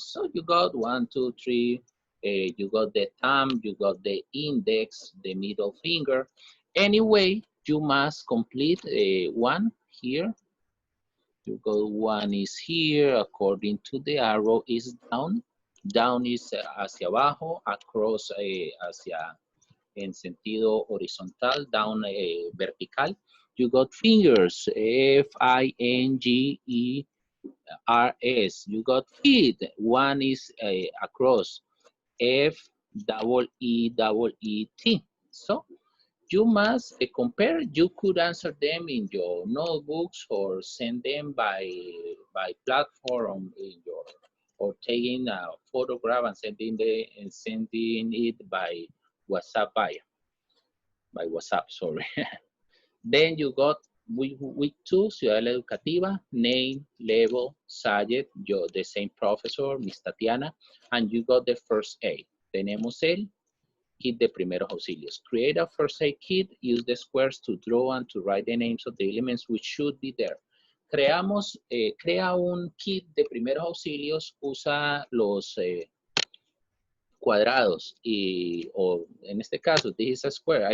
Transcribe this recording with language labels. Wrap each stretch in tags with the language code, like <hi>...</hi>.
<en>So you got 1, 2, 3. You got the thumb, you got the index, the middle finger. Anyway, you must complete one here. You got one is here, according to the arrow is down. Down is</en> <es>hacia abajo, across hacia en sentido horizontal, down vertical.</es> <en>You got fingers, F-I-N-G-E-R-S. You got feet, one is across, F-E-E-T. So you must compare. You could answer them in your notebooks or send them by platform in your, or taking a photograph and sending it by WhatsApp, by WhatsApp, sorry. Then you got Week 2, Ciudadela Educativa, name, level, subject, yo, the same professor, Miss Tatiana, and you got the first aid.</en> <es>Tenemos el kit de primeros auxilios.</es> <en>Create a first aid kit, use the squares to draw and to write the names of the elements which should be there.</en> <es>Crea un kit de primeros auxilios, usa los cuadrados o en este caso,</es> <en>this is a square.</en>